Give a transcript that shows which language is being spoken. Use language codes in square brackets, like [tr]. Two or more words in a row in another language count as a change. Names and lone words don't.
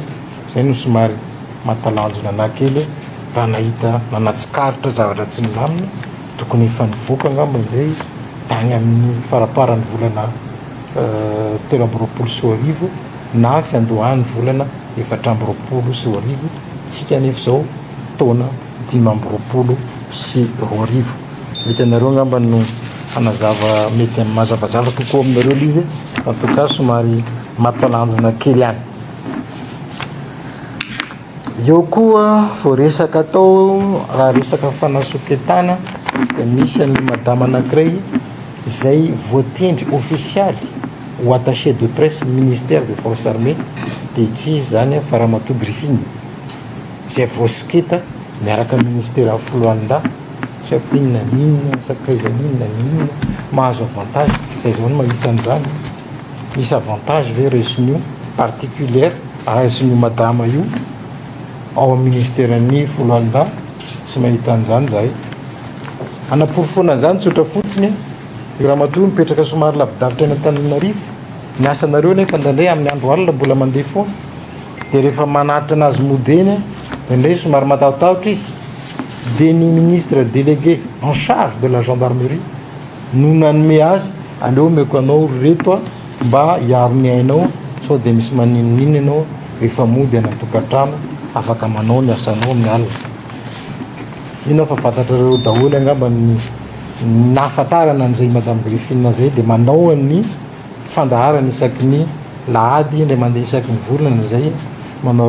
[mg] Zay no somary mahatalanjona ana kely raha nahita nanatsikaritra zavatra tsy milamina tokony efa nivoaka angamba zay tany amin'ny faraparan'ny volana telo amby roapolo sy roa arivo na fiandohan'ny volana efatra amby roapolo sy roa arivo, tsika nefa zao taona dimy amby roapolo sy roa arivo. Hitanareo angamba no fanazava mety mazavazava kokoa aminareo lizy en tout cas somary mahatalanjona kely any. Eo koa vao resaka atao raha resaka fanasoketana de misy ny madama anankiray izay voatendry officialy [fr] ou attaché de presse ministère des forces armées [mg] de tsy izy zany Faramatoa Griffin. zay voasiketa miaraka ministera foloalinda saiko inona ninona sakaiza ninona ninona mahazo avantage zay zao no mahita an'izany misy avantage ve resinio particulière resinio madama io ao amin'ny ministeran'ny foloalinda tsy mahita an'izany zahay anaporofona an'izany tsotra fotsiny io raha matoa mipetraka somary lavidavitra eny Antananarivo ny asanareo nefa ndraindray amin'ny andro alina mbola mandeha foana dia rehefa manaritra anazy modeny indray somary matahotahotra izy dia ny [fr] ministre délégué en charge de la gendarmerie [mg] no nanome azy aleo omeko anao reto mba hiaro ny ainao sao dia misy maninonino ianao rehefa mody anatokantrano afaka manao ny asanao amin'ny alina inao fa fantatrareo daholo angamba nahafantarana an'izay madame Griffine zay dia manao ny fandaharana isaky ny lahady indray mandeha isaky ny volana zay manao